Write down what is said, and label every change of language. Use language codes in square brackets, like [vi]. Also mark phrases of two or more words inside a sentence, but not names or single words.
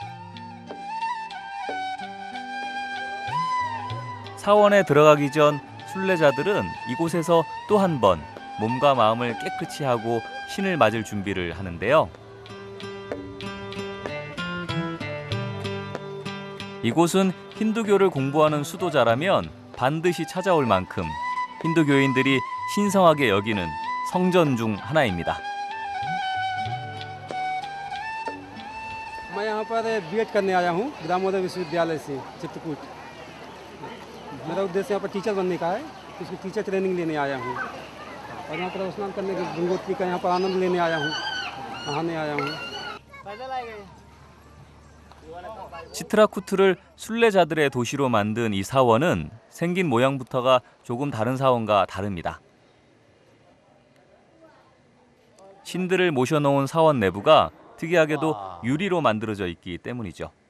[ko] 사원에 들어가기 전 순례자들은 이곳에서 또 한 번 몸과 마음을 깨끗이 하고 신을 맞을 준비를 하는데요. 이곳은 힌두교를 공부하는 수도자라면 반드시 찾아올 만큼 힌두교인들이 신성하게 여기는 성전 중 하나입니다. [hi] मैं यहाँ पर बीएड करने आया हूँ दामोदर विश्वविद्यालय से चित्रकूट। मेरा उद्देश्य यहाँ पर टीचर बनने का है, इसकी [en] teacher training [hi] लेने आया हूँ और यहाँ पर स्नान करने के गंगोत्री का यहाँ पर आनंद लेने आया हूँ, नहाने आया हूँ। [ko] 치트라쿠트를 순례자들의 도시로 만든 이 사원은 생긴 모양부터가 조금 다른 사원과 다릅니다. 신들을 모셔놓은 사원 내부가 특이하게도 유리로 만들어져 있기 때문이죠.